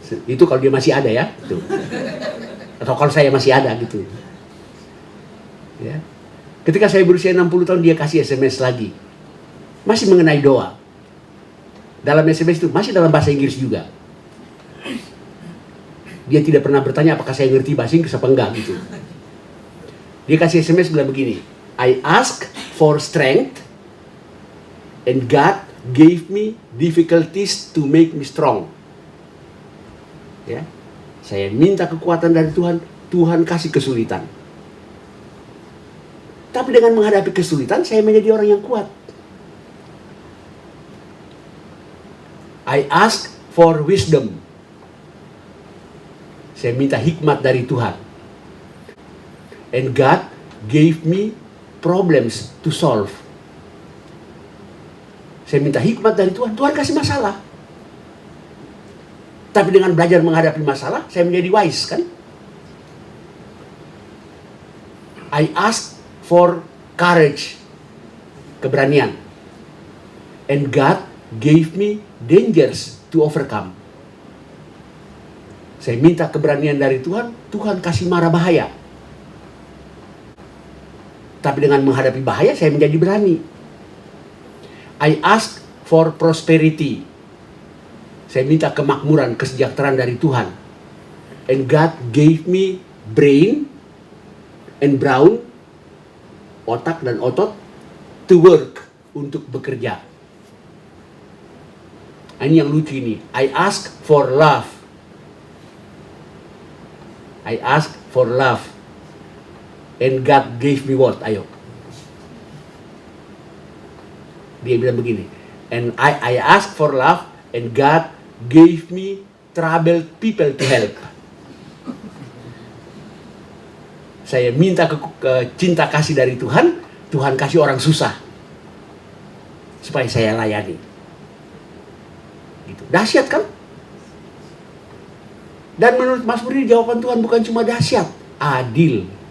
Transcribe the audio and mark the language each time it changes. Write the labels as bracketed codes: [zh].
[id] Itu kalau dia masih ada ya. Tuh. Atau kalau saya masih ada gitu. Ya. Ketika saya berusia 60 tahun dia kasih SMS lagi. Masih mengenai doa. Dalam SMS itu masih dalam bahasa Inggris juga. Dia tidak pernah bertanya apakah saya ngerti bahasa Inggris apa enggak gitu. Dia kasih SMS bilang begini, [en] I ask for strength and God gave me difficulties to make me strong. [id] Ya, saya minta kekuatan dari Tuhan, Tuhan kasih kesulitan. Tapi dengan menghadapi kesulitan, saya menjadi orang yang kuat. [en] I ask for wisdom. [id] Saya minta hikmat dari Tuhan. [en] And God gave me problems to solve. [id] Saya minta hikmat dari Tuhan, Tuhan kasih masalah. Tapi dengan belajar menghadapi masalah, saya menjadi wise kan? [en] I ask for courage, keberanian. And God gave me dangers to overcome. [id] Saya minta keberanian dari Tuhan, Tuhan kasih mara bahaya. Tapi dengan menghadapi bahaya, saya menjadi berani. [en] I ask for prosperity. [id] Saya minta kemakmuran, kesejahteraan dari Tuhan. [en] And God gave me brain and brown, [id] otak dan otot, [en] to work, [id] untuk bekerja. Ini yang lucu ini. [en] I ask for love. I ask for love. And God gave me what? Ayo. [id] Dia bilang begini. [en] And I ask for love. And God gave me troubled people to help. [id] Saya minta cinta kasih dari Tuhan. Tuhan kasih orang susah. Supaya saya layani. Gitu. Dahsyat kan? Dan menurut Mazmur ini jawaban Tuhan bukan cuma dahsyat, adil.